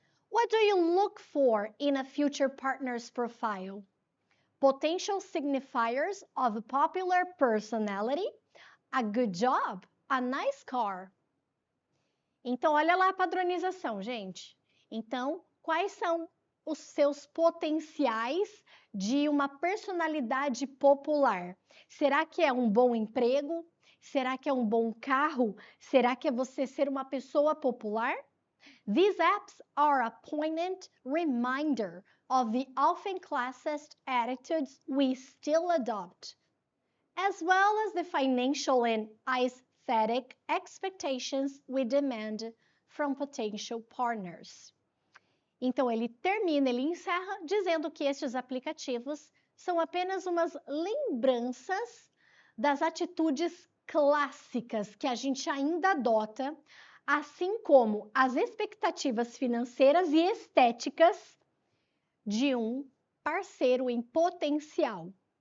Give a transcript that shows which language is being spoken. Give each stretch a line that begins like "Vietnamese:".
English: What do you look for in a future partner's profile? Potential signifiers of a popular personality, a good job, a nice car.
Portuguese: Então, olha lá a padronização, gente. Então, quais são os seus potenciais de uma personalidade popular? Será que é um bom emprego? Será que é um bom carro? Será que é você ser uma pessoa popular?
English: These apps are a poignant reminder of the often classist attitudes we still adopt, as well as the financial and aesthetic expectations we demand from potential partners.
Portuguese: Então, ele termina, ele encerra dizendo que estes aplicativos são apenas umas lembranças das atitudes clássicas que a gente ainda adota, assim como as expectativas financeiras e estéticas de um parceiro em potencial.